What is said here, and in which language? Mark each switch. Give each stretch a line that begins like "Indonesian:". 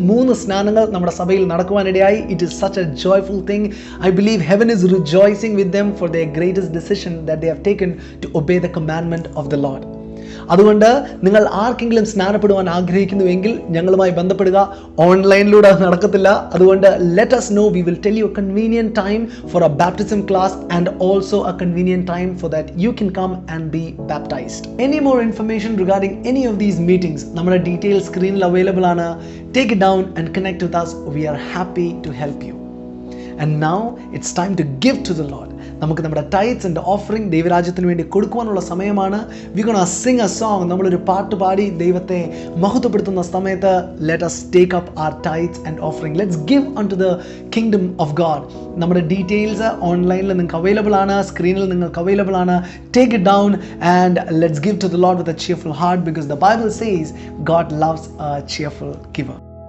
Malayalam: 3 സ്നാനങ്ങൾ നമ്മുടെ സഭയിൽ നടക്കുവാനിടയായി.
English: It is such a joyful thing. I believe heaven is rejoicing with them for their greatest decision that they have taken to obey the commandment of the Lord.
Malayalam: അതുകൊണ്ട് നിങ്ങൾ ആർക്കെങ്കിലും സ്നാനപ്പെടുവാൻ ആഗ്രഹിക്കുന്നുവെങ്കിൽ ഞങ്ങളുമായി ബന്ധപ്പെടുക. ഓൺലൈനിലൂടെ നടക്കത്തില്ല. അതുകൊണ്ട്
English: let us know. We will tell you a convenient time for a baptism class and also a convenient time for that you can come and be baptized. Any more information regarding any of these meetings,
Malayalam: നമ്മുടെ details screenൽ available ആണ്.
English: Take it down and connect with us. We are happy to help you. And now it's time to give to the Lord.
Malayalam: നമുക്ക് നമ്മുടെ tides and offering ദൈവരാജ്യത്തിന് വേണ്ടി കൊടുക്കുവാനുള്ള സമയമാണ്.
English: We gonna sing a song.
Malayalam: നമ്മളൊരു പാട്ട് പാടി ദൈവത്തെ മഹത്വപ്പെടുത്തുന്ന സമയത്ത്
English: let us take up our tithes and offering. Let's give unto the kingdom of God.
Malayalam: നമ്മുടെ ഡീറ്റെയിൽസ് ഓൺലൈനിൽ നിങ്ങൾക്ക് അവൈലബിൾ ആണ്, സ്ക്രീനിൽ നിങ്ങൾക്ക് അവൈലബിൾ ആണ്.
English: Take it down and let's give to the Lord with a cheerful heart, because the Bible says God loves a cheerful giver.